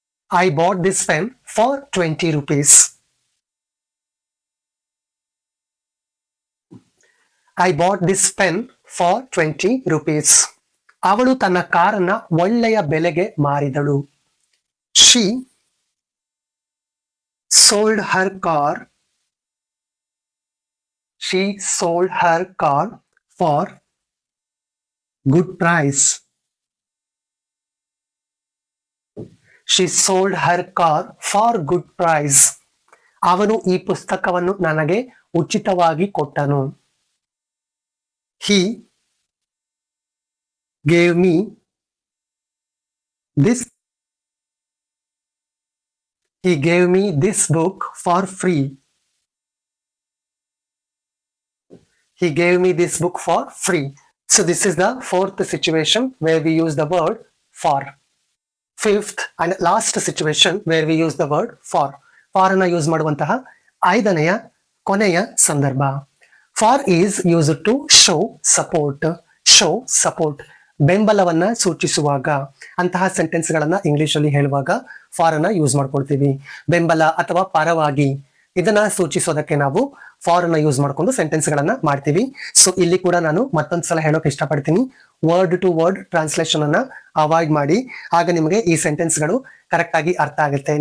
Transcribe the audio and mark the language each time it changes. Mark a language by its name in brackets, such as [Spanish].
[English] I bought this pen for 20 rupees. I bought this pen for 20 rupees. [Kannada] ಅವಳು ತನ್ನ ಕಾರನ್ನ ಒಳ್ಳೆಯ ಬೆಲೆಗೆ ಮಾರಿದಳು. [English] She sold her car. She sold her car for good price. She sold her car for good price. [Kannada] ಅವನು ಈ ಪುಸ್ತಕವನ್ನು ನನಗೆ ಉಚಿತವಾಗಿ ಕೊಟ್ಟನು. [English] He gave me this. He gave me this book for free. He gave me this book for free. So this is the fourth situation where we use the word for. Fifth and last situation where we use the word for. [Kannada] For ಅನ್ನ use ಮಾಡುವಂತಹ ಐದನೆಯ ಕೊನೆಯ ಸಂದರ್ಭ. [English] For is used to show support. Show support. [Kannada] ಬೆಂಬಲವನ್ನ ಸೂಚಿಸುವಾಗ ಅಂತಹ sentence ಗಳನ್ನ English ಅಲ್ಲಿ ಹೇಳುವಾಗ for ಅನ್ನ ಯೂಸ್ ಮಾಡ್ಕೊಳ್ತೀವಿ. ಬೆಂಬಲ ಅಥವಾ ಪರವಾಗಿ ಇದನ್ನ ಸೂಚಿಸೋದಕ್ಕೆ ನಾವು ಫಾರ್ ಅನ್ನ ಯೂಸ್ ಮಾಡ್ಕೊಂಡು ಸೆಂಟೆನ್ಸ್ ಗಳನ್ನ ಮಾಡ್ತೀವಿ. ಸೊ ಇಲ್ಲಿ ಕೂಡ ನಾನು ಮತ್ತೊಂದ್ಸಲ ಹೇಳೋಕೆ ಇಷ್ಟಪಡ್ತೀನಿ, ವರ್ಡ್ ಟು ವರ್ಡ್ ಟ್ರಾನ್ಸ್ಲೇಷನ್ ಅನ್ನ ಅವಾಯ್ಡ್ ಮಾಡಿ, ಆಗ ನಿಮಗೆ ಈ ಸೆಂಟೆನ್ಸ್ ಗಳು ಕರೆಕ್ಟ್ ಆಗಿ ಅರ್ಥ ಆಗುತ್ತೆ.